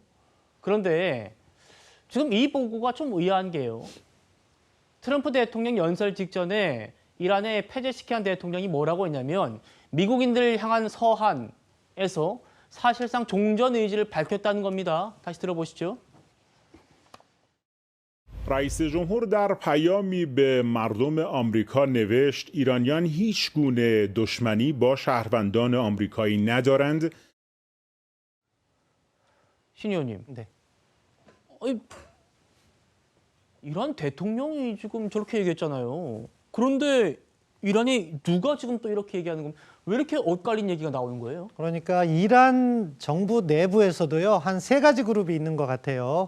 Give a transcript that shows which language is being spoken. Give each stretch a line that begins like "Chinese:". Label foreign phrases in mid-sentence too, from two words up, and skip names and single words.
Korean: 그런데 지금 이 보고가 좀 의아한 게요. 트럼프 대통령 연설 직전에 이란의 페제시키안 대통령이 뭐라고 했냐면 미국인들 향한 서한에서 사실상 종전 의지를 밝혔다는 겁니다. 다시 들어보시죠.
Persian: رئیس جمهور در پیامی به مردم آمریکا نوشت ایرانیان هیچ گونه دشمنی با شهروندان آمریکایی ندارند.
Korean: 신 의원님. 네. 이란 대통령이 지금 저렇게 얘기했잖아요. 그런데 이란이 누가 지금 또 이렇게 얘기하는 겁니까? 왜 이렇게 엇갈린 얘기가 나오는 거예요? 그러니까 이란 정부 내부에서도요, 한 3가지 그룹이 있는 것 같아요.